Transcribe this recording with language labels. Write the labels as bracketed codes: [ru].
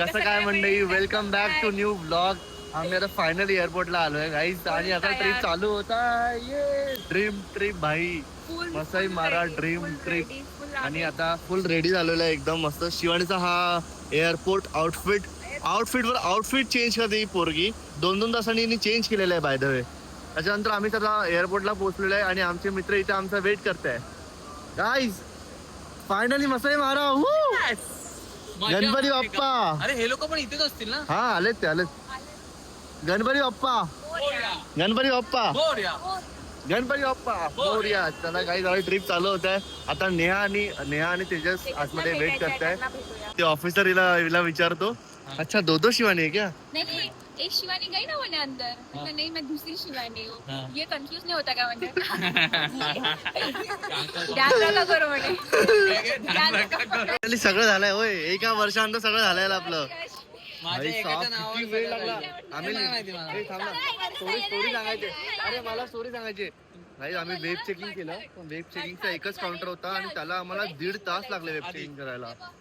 [mr] कसं काय मंडळी, [en] Welcome back to new blog. [mr] आम्ही आता फायनली एअरपोर्टला आलोय गाईज आणि आता ट्रिप चालू होता. [hi] ये ड्रीम ट्रिप भाई, मसाई मारा ड्रीम ट्रिप. [mr] आणि आता फुल रेडी झालेला आहे एकदम मस्त. शिवानीचा हा एअरपोर्ट आउटफिट चेंज करते ही पोरगी. 2-2 तासांनी चेंज केलेलं आहे बाय द वे. त्याच्यानंतर आम्ही आता एअरपोर्टला पोहोचलेलो आहे आणि आमचे मित्र इथे आमचा वेट करताय. गाईज फायनली मसाई मारा. गणपती बाप्पा. अरे हे लोक पण इथेच असतील ना. हा आलेत ते आलेत. गणपती बाप्पा गणपती बाप्पा गणपती बाप्पा मोरया. चला काही जरा ट्रिप चालू होत आहे. आता नेहा आणि तेजस आतमध्ये वेट करताय. ते ऑफिसर हिला विचारतो. [hi] अच्छा दो शिवानी है क्या? नहीं, एक शिवानी गई ना मैंने अंदर. तो नहीं, मैं दूसरी शिवानी हूँ. ये कंफ्यूज नहीं होता क्या म्हणजे? ध्यान रखा करो म्हणे. [mr] सगळं झालंय होय. एका वर्षानंतर सगळं झालंय आपलं. माझ्या एकाच्या किती वेळ लागला. आम्ही नाही माहिती मला. स्टोरी सांगायची. अरे मला स्टोरी सांगायची. नाही आम्ही वेब चेकिंग केलं, पण वेब चेकिंगचा एकच काउंटर होता आणि त्याला आम्हाला 1.5 तास लागले वेब चेकिंग करायला.